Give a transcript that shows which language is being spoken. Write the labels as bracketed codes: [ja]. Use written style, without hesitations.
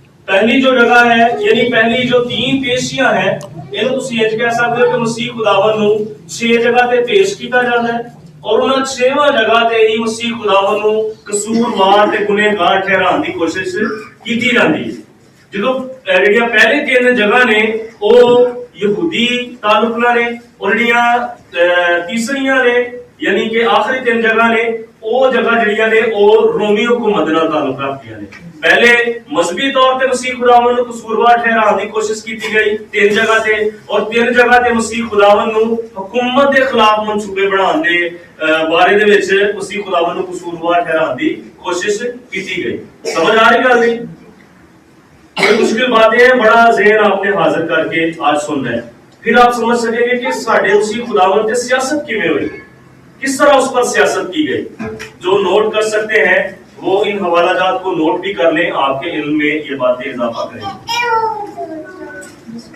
[hi] पहली जो जगह है, यानी पहली जो 3 पेशियां हैं, इन्हों तुसी इंज कह सकते हो कि मसीह खुदावन नूं 6 जगह ते पेश किया जाता है और उन्हां 6वां जगह ते ही मसीह खुदावन नूं कसूरवार ते गुनहगार ठहराने की कोशिश की जाती है। [pa] जो ਜਿਹੜੀਆਂ ਪਹਿਲੇ 3 ਜਗ੍ਹਾ ਨੇ ਉਹ ਯਹੂਦੀ ਤਾਲੁਕਾਂ ਨੇ ਔਰ ਜਿਹੜੀਆਂ ਤੀਸਰੀਆਂ ਨੇ ਯਾਨੀ ਕਿ ਆਖਰੀ 3 ਜਗ੍ਹਾ ਨੇ ਉਹ ਜਗ੍ਹਾ ਜਿਹੜੀਆਂ ਨੇ ਉਹ ਰੋਮੀ ਹਕੂਮਤ ਨਾਲ ਤਾਲੁਕ ਰੱਖਦੀਆਂ ਨੇ। ਪਹਿਲੇ ਮਜ਼ਹਬੀ ਤੌਰ ਤੇ ਮਸੀਹ ਖੁਦਾਵੰਦ ਨੂੰ ਕਸੂਰਵਾਰ ਠਹਿਰਾਉਣ ਦੀ ਕੋਸ਼ਿਸ਼ ਕੀਤੀ ਗਈ 3 ਜਗ੍ਹਾ ਤੇ, ਔਰ 3 ਜਗ੍ਹਾ ਤੇ ਮਸੀਹ ਖੁਦਾਵੰਦ ਨੂੰ ਹਕੂਮਤ ਦੇ ਖਿਲਾਫ ਮਨਸੂਬੇ ਬਣਾਉਣ ਦੇ ਬਾਰੇ ਦੇ ਵਿੱਚ ਮਸੀਹ ਖੁਦਾਵੰਦ ਨੂੰ ਕਸੂਰਵਾਰ ਠਹਿਰਾਉਣ ਦੀ ਕੋਸ਼ਿਸ਼ ਕੀਤੀ ਗਈ। ਸਮਝ ਆ ਰਹੀ ਗੱਲ ਦੀ? [hi] कोई मुश्किल बातें हैं, बड़ा ज़हन आपने हाजिर करके आज सुनना है, फिर आप समझ सकेंगे कि साढ़े उसी खुदावंद की सियासत किमें हुई, किस तरह उस पर सियासत की गई। जो नोट कर सकते हैं वो इन हवालाजात को नोट भी कर लें, आपके इल्म में ये बातें इजाफा करें।